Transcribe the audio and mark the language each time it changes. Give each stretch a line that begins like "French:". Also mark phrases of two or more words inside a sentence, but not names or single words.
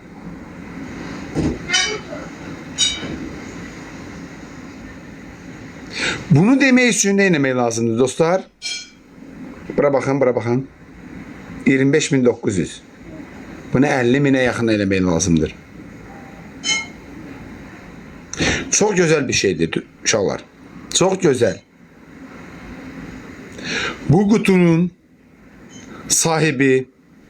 Azerbaijani: Bunu demək üçün nə etmək lazımdır dostlar? Bura baxın. 25.900. Bunu 50.000'e yaxın eləmək lazımdır.
Turkish: Çok güzel bir şeydir uşaqlar. Çok güzel. Bu kutunun sahibi